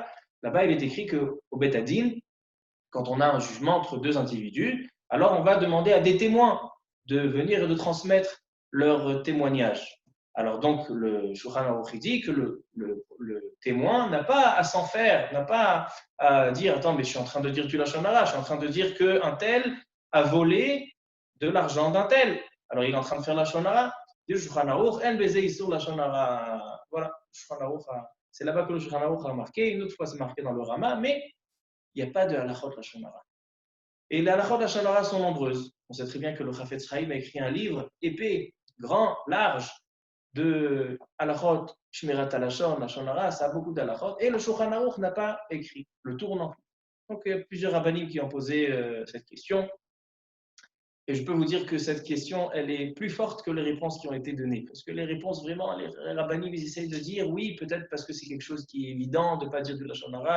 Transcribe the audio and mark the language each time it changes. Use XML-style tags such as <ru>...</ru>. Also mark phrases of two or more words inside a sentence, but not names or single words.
<fr>Là-bas, il est écrit qu'au Bet Hadin, quand on a un jugement entre deux individus, alors on va demander à des témoins de venir et de transmettre leur témoignage. Alors donc, le Shulchan Aruch dit que le témoin n'a pas à s'en faire, n'a pas à dire « Attends, mais je suis en train de dire du</fr> <he>לשון הרע,</he> <fr>je suis en train de dire qu'un tel a volé de l'argent d'un tel. » Alors il est en train de faire</fr> <he>לשון הרע.</he> <fr>Le Shulchan Aruch,</fr> <he>אין בזה איסור לשון הרע.</he> <fr>Voilà, c'est là-bas que le Shulchan Aruch a marqué. Une autre fois, c'est marqué dans le Rama, mais il n'y a pas de</fr> <he>הלכות לשון הרע.</he> <fr>Et les</fr> <he>הלכות לשון הרע</he> <fr>sont nombreuses. On sait très bien que le Chafetz Chaim a écrit un livre épais, grand, large, de</fr> <he>הלכות שמירת הלשון, לשון הרע.</he> <fr>Ça a beaucoup d'halachot. Et le Shulchan Aruch n'a pas écrit. Le tour non plus. Donc il y a plusieurs rabbanim qui ont posé cette question. Et je peux vous dire que cette question, elle est plus forte que les réponses qui ont été données. Parce que les réponses, vraiment, les rabbanim, ils essayent de dire oui, peut-être parce que c'est quelque chose qui est évident de ne pas dire de</fr> <he>לשון הרע.</he>